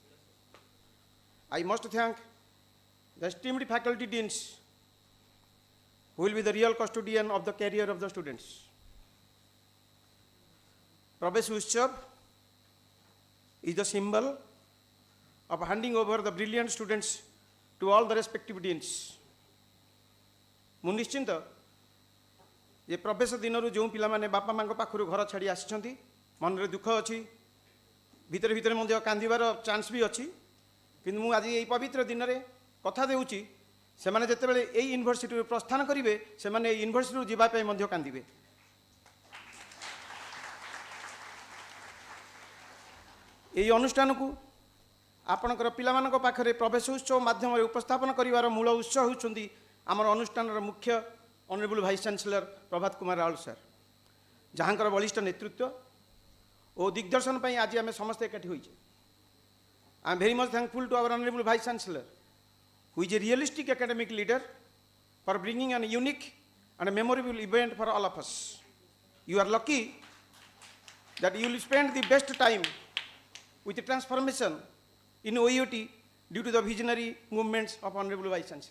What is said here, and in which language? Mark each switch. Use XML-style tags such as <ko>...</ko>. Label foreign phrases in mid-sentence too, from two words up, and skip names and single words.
<en>I must thank the esteemed faculty deans who will be the real custodian of the career of the students. PRAVESH UTSAB is the symbol of handing over the brilliant students to all the respective deans.</en> <or>ମୁଁ ନିଶ୍ଚିନ୍ତ ଯେ ପ୍ରବେଶ ଦିନରୁ ଯେଉଁ ପିଲାମାନେ ବାପା ମାଙ୍କ ପାଖରୁ ଘର ଛାଡ଼ି ଆସିଛନ୍ତି ମନରେ ଦୁଃଖ ଅଛି, ଭିତରେ ଭିତରେ ମଧ୍ୟ କାନ୍ଦିବାର ଚାନ୍ସ ବି ଅଛି, କିନ୍ତୁ ମୁଁ ଆଜି ଏହି ପବିତ୍ର ଦିନରେ କଥା ଦେଉଛି ସେମାନେ ଯେତେବେଳେ ଏହି ୟୁନିଭର୍ସିଟିରୁ ପ୍ରସ୍ଥାନ କରିବେ ସେମାନେ ଏହି ୟୁନିଭର୍ସିଟିରୁ ଯିବା ପାଇଁ ମଧ୍ୟ କାନ୍ଦିବେ। ଏହି ଅନୁଷ୍ଠାନକୁ ଆପଣଙ୍କର ପିଲାମାନଙ୍କ ପାଖରେ ପ୍ରବେଶ ଉତ୍ସବ ମାଧ୍ୟମରେ ଉପସ୍ଥାପନ କରିବାର ମୂଳ ଉତ୍ସ ହେଉଛନ୍ତି ଆମର ଅନୁଷ୍ଠାନର ମୁଖ୍ୟ</or> <en>honorable vice chancellor</en> <or>ପ୍ରଭାତ କୁମାର ରାଉଳ ସାର୍, ଯାହାଙ୍କର ବଳିଷ୍ଠ ନେତୃତ୍ୱ ଓ ଦିଗ୍ଦର୍ଶନ ପାଇଁ ଆଜି ଆମେ ସମସ୍ତେ ଏକାଠି ହୋଇଛେ।</or> <en>I am very much thankful to our honorable vice chancellor, who is a realistic academic leader, for bringing an unique and a memorable event for all of us. You are lucky that you will spend the best time with the transformation in OUAT due to the visionary movements of honorable vice chancellor.</en>